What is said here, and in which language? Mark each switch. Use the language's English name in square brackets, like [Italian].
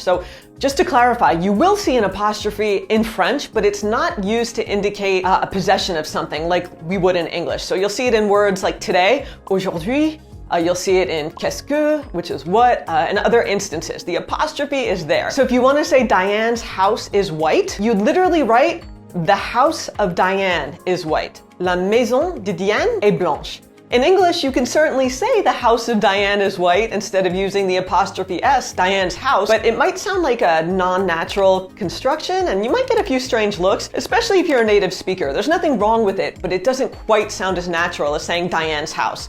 [English] So just to clarify, you will see an apostrophe in French, but it's not used to indicate a possession of something like we would in English. So you'll see it in words like today, aujourd'hui. You'll see it in qu'est-ce que, which is what, and other instances. The apostrophe is there. So if you want to say Diane's house is white, you'd literally write the house of Diane is white. [French] La maison de Diane est blanche. [English] In English, you can certainly say the house of Diane is white instead of using the apostrophe S, Diane's house, but it might sound like a non-natural construction and you might get a few strange looks, especially if you're a native speaker. There's nothing wrong with it, but it doesn't quite sound as natural as saying Diane's house.